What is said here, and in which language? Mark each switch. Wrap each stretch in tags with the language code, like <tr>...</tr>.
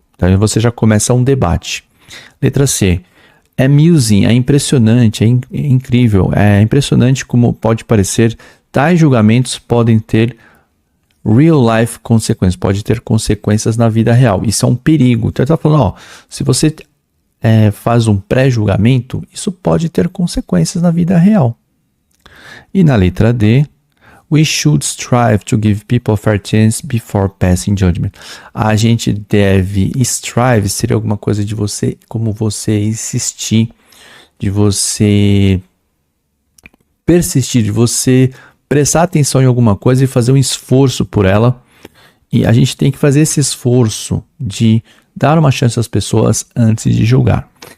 <pt>Então você já começa um debate. Letra C. Amusing, é impressionante, é incrível, é impressionante como pode parecer, tais julgamentos podem ter real life consequências, pode ter consequências na vida real. Isso é um perigo. Então ele está falando, ó, se você faz um pré-julgamento, isso pode ter consequências na vida real. E na letra D,</pt> <en>we should strive to give people a fair chance before passing judgment.</en> <pt>A gente deve, strive seria alguma coisa de você, como você insistir, de você persistir, de você prestar atenção em alguma coisa e fazer um esforço por ela. E a gente tem que fazer esse esforço de dar uma chance às pessoas antes de julgar.</pt>